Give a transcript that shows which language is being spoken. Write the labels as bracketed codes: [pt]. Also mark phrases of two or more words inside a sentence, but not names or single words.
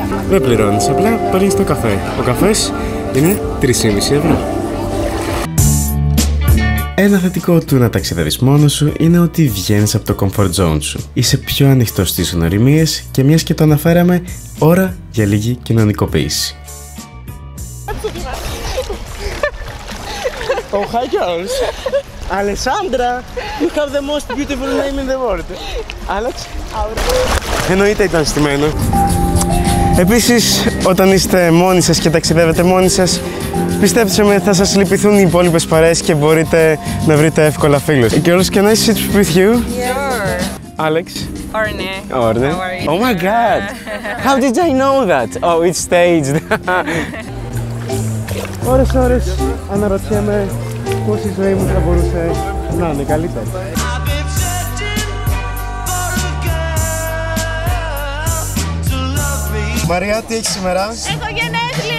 [el] Δεν πληρώνεις, απλά παίρνεις το καφέ. Ο καφές είναι 3,5 ευρώ. Ένα θετικό του να ταξιδεύεις μόνος σου είναι ότι βγαίνεις από το [en] comfort zone [el] σου. Είσαι πιο ανοιχτός στις γνωριμίες και μιας και το αναφέραμε, ώρα για λίγη κοινωνικοποίηση. [en] Oh, hi girls! Alessandra, you have the most beautiful name in the world. Alex? [el] Εννοείται ήταν στημένο. Επίσης, όταν είστε μόνοι σας και ταξιδεύετε μόνοι σας, πιστέψτε με, θα σας λυπηθούν οι υπόλοιπες παρέες και μπορείτε να βρείτε εύκολα φίλους. [en] Girls, can I sit with you? Sure. Alex? Orne. Orne? How are you? Oh my god! How did I know that? Oh, it's staged. [el] Ώρες αναρωτιέμαι πώς η ζωή μου θα μπορούσε να είναι καλύτερη. Μαρία, τι έχεις σήμερα? Έχω γενέθλια!